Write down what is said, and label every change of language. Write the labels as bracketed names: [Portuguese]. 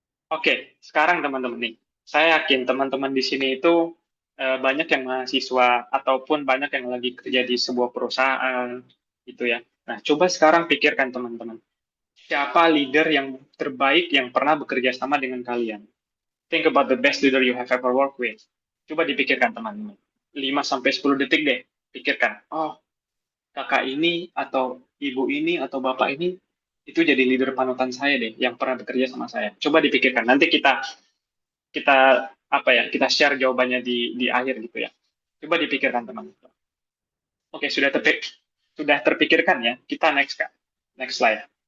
[Indonesian] Oke, sekarang teman-teman nih, saya yakin teman-teman di sini itu banyak yang mahasiswa ataupun banyak yang lagi kerja di sebuah perusahaan gitu ya. Nah, coba sekarang pikirkan teman-teman, siapa leader yang terbaik yang pernah bekerja sama dengan kalian? [English] Think about the best leader you have ever worked with. [Indonesian] Coba dipikirkan teman-teman. 5 sampai 10 detik deh, pikirkan. Oh, kakak ini atau ibu ini atau bapak ini itu jadi leader panutan saya deh yang pernah bekerja sama saya. Coba dipikirkan. Nanti kita kita apa ya kita share jawabannya di akhir gitu ya. Coba dipikirkan teman-teman. Oke, sudah terpikirkan ya. Kita next Kak. [English] Next slide.